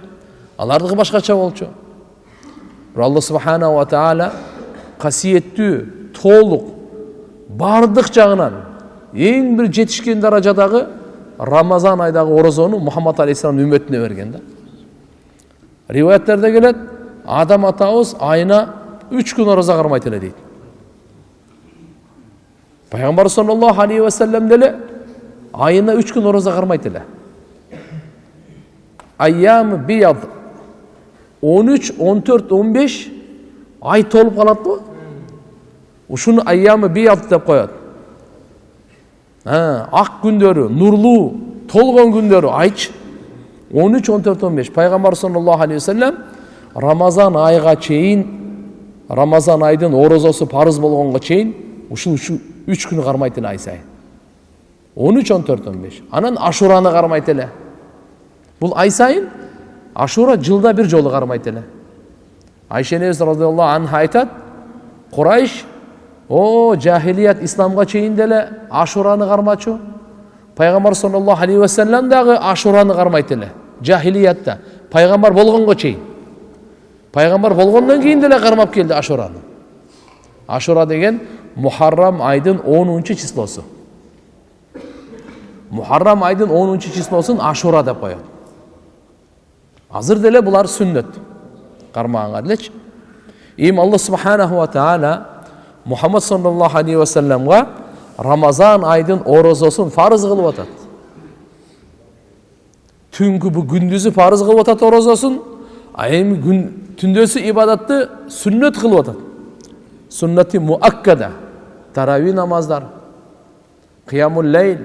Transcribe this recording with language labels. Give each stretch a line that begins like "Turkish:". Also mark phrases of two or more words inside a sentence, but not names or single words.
Kyrgyz: Алардыгы башкача болчу.
Arabic: الله سبحانه وتعالى
Kyrgyz: касиеттүү, толук, бардык жагынан эң бир жетишкен даражадагы Рамазан айдагы орозону Мухаммад алейхиссалам үммөтүнө берген да. Риваяттарда келет, Адам атабыз айына 3 күн орозо кармайт эле дейт. Пайгамбар
Arabic: صلى الله عليه وسلم
Kyrgyz: деле айына 3 күн орозо кармайт эле.
Arabic: أيام بيض
Kyrgyz: 13, 14, 15 ай толуп калат го. Ушуну
Arabic: أيام بيض
Kyrgyz: деп коет. Ак күндөрү, нурлуу, толгон күндөрү айчы 13, 14, 15. Пайгамбар
Arabic: صلى الله عليه وسلم
Kyrgyz: Рамазан айга чейин, Рамазан айдын орозосу парыз болгонго чейин ушул 3 күн кармайт эле ай сайын. 13, 14, 15. Анан Ашураны кармайт эле. Бул ай сайын Ашура жылда бир жолу кармайт эле. Айша энебиз
Arabic: رضي الله عنها
Kyrgyz: айтат, Курайш жахилият исламга чейин деле Ашураны кармачу. Пайгамбар
Arabic: صلى الله عليه وسلم
Kyrgyz: дагы Ашураны кармайт эле. Жахилиятта пайгамбар болгонго чейин. Пайгамбар болгондон кийин деле кармап келди Ашураны. Ашура деген Мухаррам айдын 10-чы числосу. Мухаррам айдын 10-чы числосун Ашура деп коет. Азыр деле булар сүннөт. Кармаганга делечи.
Arabic: الله سبحانه وتعالى
Kyrgyz: Мухаммад
Arabic: صلى الله عليه وسلم
Kyrgyz: Рамазан айдын орозосун фарыз кылып атат. Түнкү бу күндүзү фарыз кылып атат орозосун, эми түндөсү ибадатты сүннөт кылып атат.
Arabic: سنة مؤكدة,
Kyrgyz: тарави намаздар,
Arabic: قيام الليل.